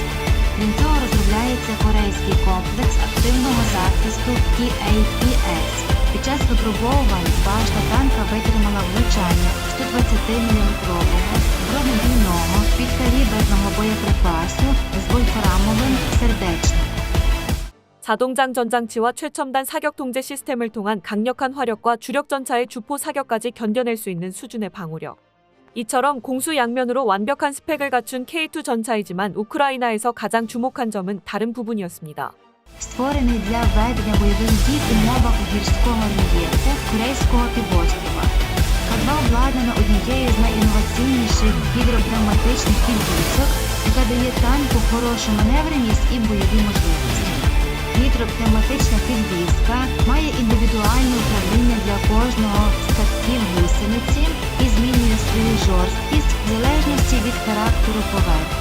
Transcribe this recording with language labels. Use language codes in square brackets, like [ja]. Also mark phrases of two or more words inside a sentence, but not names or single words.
[uk] Крім цього розробляється корейський комплекс активного захисту TAPS. Під час випробовувань башта танка витримала влучання 120-мм бронебійного підкаліберного боєприпасу з вольфрамовим сердечником. [ko] 자동장 전장치와 최첨단 사격 통제 시스템을 통한 강력한 화력과 주력 전차의 주포 사격까지 견뎌낼 수 있는 수준의 방어력. 이처럼 공수 양면으로 완벽한 스펙을 갖춘 K2 전차이지만 우크라이나에서 가장 주목한 점은 다른 부분이었습니다. [uk] Створений для ведення бойових дій в умовах гірського рельєфу Корейського півострова. К-2 обладнано однією з найінноваційніших гідропневматичних підвісок, яка дає танку хорошу маневреність і бойові можливості. Гідропневматична підвіска має індивідуальне управління для кожного з катків гусениці і змінює свою жорсткість в залежності від характеру поверхні.